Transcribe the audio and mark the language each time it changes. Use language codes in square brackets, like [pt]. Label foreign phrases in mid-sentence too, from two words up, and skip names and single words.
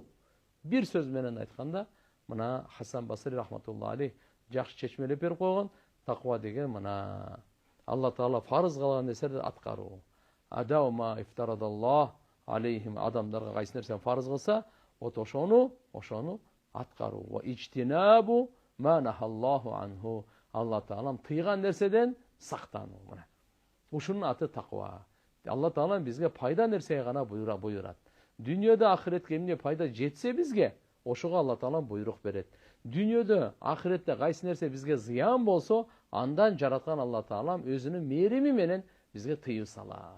[ky] Бир сөз менен айтканда, мына Хасан Басри [ar] رحمة الله عليه [ky] жакшы чечмелеп берип койгон. Таква деген мына Алла Таала фарыз кылган нерселерди аткаруу. [ar] أداء ما افترض الله عليهم, [ky] адамдарга кайсы нерсени фарыз кылса, ошону аткаруу. [ar] واجتناب ما نهى الله عنه, [ky] Алла Таала тыйган нерседен сактануу. Мына ушунун аты таква. Алла Таала бизге пайда нерсеге гана буйрат. Дүйнөдө ахиретке эмне пайда жетсе бизге, ошого Алла Таала буйрук берет. Дүйнөдө ахиретте кайсы нерсе бизге зыян болсо, андан жараткан Алла Таала өзүнүн мээрими менен бизге тыюу салат.